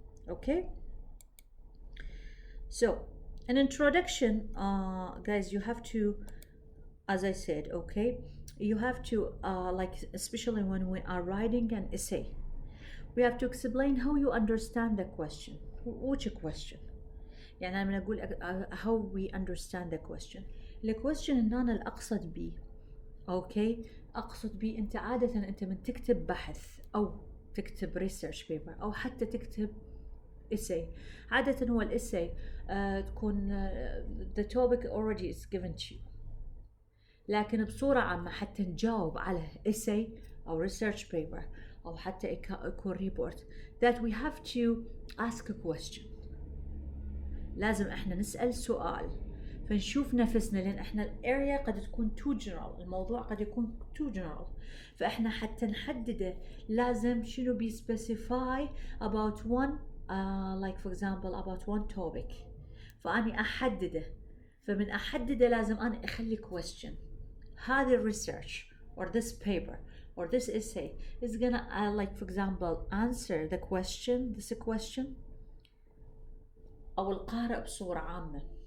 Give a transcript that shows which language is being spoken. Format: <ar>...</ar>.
<en>okay so an introduction, guys, you have to, as I said, okay, you have to like especially when we are writing an essay, we have to explain how you understand the question. which question؟</en> <ar>يعني أنا أقول</ar> <en>how we understand the question. the question</en> <ar>إن أنا الأقصد بيه okay أقصد بيه أنت عادة أنت من تكتب بحث أو تكتب research paper أو حتى تكتب essay. عادة هو الessay تكون</ar> <en>the topic already is given to you،</en> <ar>لكن بصورة عامة حتى نجاوب على essay أو research paper أو حتى يكون report</ar> <en>that we have to ask a question.</en> <ar>لازم احنا نسأل سؤال فنشوف نفسنا، لأن احنا الاريا قد تكون too general، الموضوع قد يكون too general، فاحنا حتى نحدده لازم شنو</ar> <en>be specify about one like for example about one topic.</en> <ar>فأني أحدده، فمن أحدده لازم أنا أخلي question.</ar> <en>هذا research or this paper or this essay is gonna like for example answer the question, this question،</en> <ar>أو القارئ بصورة عامة.</ar>